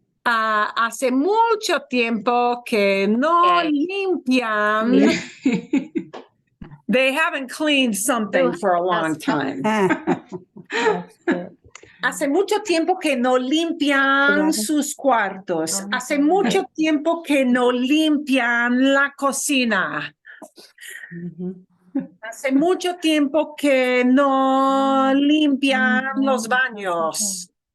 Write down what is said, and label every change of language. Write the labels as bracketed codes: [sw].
[es] Hace mucho tiempo que no [en] Okay. [es] limpian. [en] They haven't cleaned something for a long time. That's good. [es] Hace mucho tiempo que no limpian sus cuartos. Hace mucho tiempo que no limpian la cocina. Hace mucho tiempo que no limpian los baños.